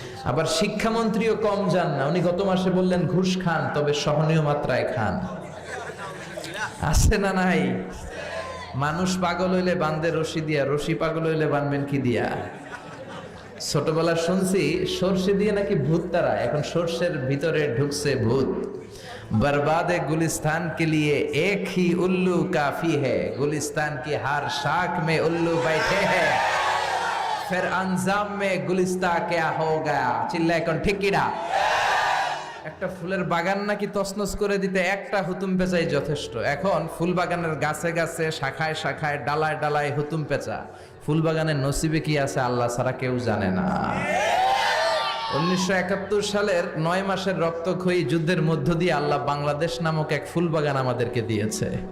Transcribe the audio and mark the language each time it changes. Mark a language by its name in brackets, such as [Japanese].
[Bangla] আবার শিক্ষামন্ত্রীও কম যান না, উনি গত মাসে বললেন ঘুষ খান, তবে সহনীয় মাত্রায় খান। আছে না নাই? মানুষ পাগল হইলে বান্ধে রশি দিয়া, রশি পাগল হইলে বানবেন কি দিয়া? ছোটবেলা শুনছি সর্ষে দিয়ে নাকি ভূত তারা, এখন সর্ষের ভিতরে ঢুকছে ভূত। [Hindi] बर्बादे गुलिस्तान के लिए एक ही उल्लू काफी है, गुलिस्तान की हर शाख में उल्लू बैठे हैं, फिर अंजाम में गुलिस्ता क्या हो गया? [Bangla] चिल्लाए कोन ठीक किना? একটা ফুলের বাগান নাকি তছনছ করে দিতে একটা হুতুম পেঁচাই যথেষ্ট। এখন ফুল বাগানের গাছে গাছে, শাখায় শাখায়, ডালায় ডালায় হুতুম পেঁচা। ফুল বাগানের নসিবে কি আছে আল্লাহ ছাড়া কেউ জানে না। 1971 সালের 9 মাসের রক্তক্ষয়ী যুদ্ধের মধ্য দিয়ে আল্লাহ বাংলাদেশ নামক এক ফুল বাগান আমাদেরকে দিয়েছে।